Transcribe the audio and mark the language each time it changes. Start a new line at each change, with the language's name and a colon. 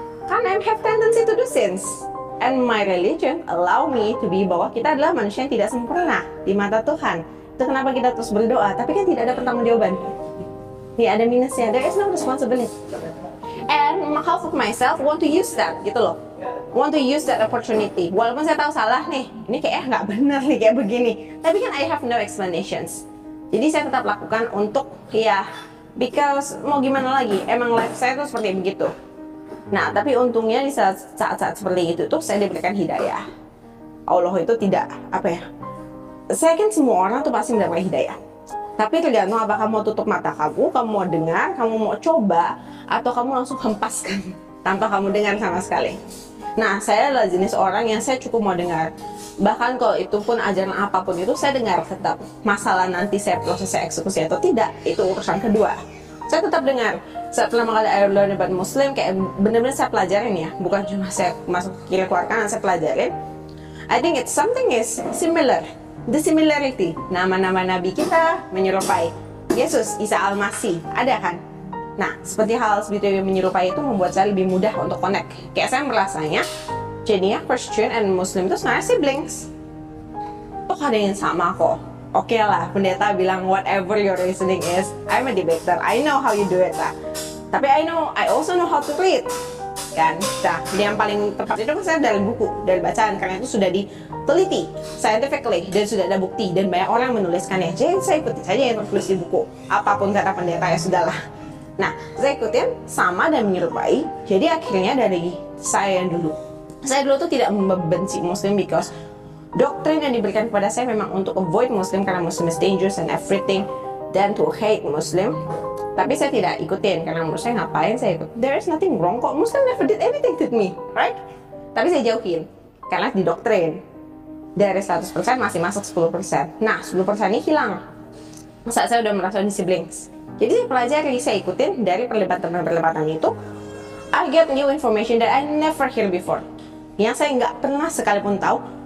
English: Karena I have tendency to do sins. And my religion allow me to be
Indonesian: bahwa kita adalah manusia yang tidak sempurna di mata Tuhan. Itu kenapa kita terus berdoa, tapi kan tidak ada pertanggungjawaban. Ya ada minusnya,
English: there is no responsibility. And half of myself want to use that, gitu loh. Want to use that opportunity.
Indonesian: Walaupun saya tahu salah nih, ini kayak nggak benar nih kayak begini. Tapi kan
English: I have no explanations.
Indonesian: Jadi saya tetap lakukan untuk ya, because mau gimana lagi, emang life saya tuh seperti begitu. Nah, tapi untungnya di saat-saat seperti itu tuh saya diberikan hidayah. Allah itu tidak, saya kan semua orang tuh pasti mendapatkan hidayah. Tapi tergantung apakah mau tutup mata kamu mau dengar, kamu mau coba, atau kamu langsung hempaskan tanpa kamu dengar sama sekali. Nah, saya adalah jenis orang yang saya cukup mau dengar. Bahkan kalau itu pun ajaran apapun itu saya dengar tetap. Masalah nanti saya proses saya eksekusi atau tidak, itu urusan kedua. Saya tetap dengar. Saat pertama kali
English: I learn about Muslim,
Indonesian: kayak benar-benar saya pelajarin ya, bukan cuma saya masuk kiri keluar kanan, saya pelajarin.
English: I think it's something is similar, the similarity.
Indonesian: Nama-nama Nabi kita menyerupai Yesus, Isa Al-Masih, ada kan? Nah, seperti hal seperti yang menyerupai itu membuat saya lebih mudah untuk connect. Kayak saya merasanya, jadinya Christian and Muslim itu sebenarnya siblings. Toh ada yang sama kok. Oke lah, pendeta bilang
English: whatever your reasoning is, I'm a debater, I know how you do it lah. Tapi I also know how to read.
Indonesian: Kan, nah, yang paling tepat itu kan saya dari buku, dari bacaan, karena itu sudah diteliti scientifically dan sudah ada bukti dan banyak orang menuliskannya. Jadi saya ikuti saja yang tertulis di buku, apapun kata pendeta ya sudahlah. Nah, saya ikutin sama dan menyerupai. Jadi akhirnya dari saya dulu tuh tidak membenci Muslim because doktrin yang diberikan kepada saya memang untuk avoid Muslim karena
English: Muslim is dangerous and everything,
Indonesian: dan
English: to hate Muslim.
Indonesian: Tapi saya tidak ikutin karena menurut saya ngapain saya ikut?
English: There is nothing wrong kok, Muslim never did anything to me, right?
Indonesian: Tapi saya jauhin karena di doktrin dari 100% masih masuk 10%. Nah, 10% ini hilang saat saya udah merasa di siblings. Jadi saya pelajari, saya ikutin dari perdebatan itu.
English: I get new information that I never hear before,
Indonesian: yang saya nggak pernah sekalipun tahu.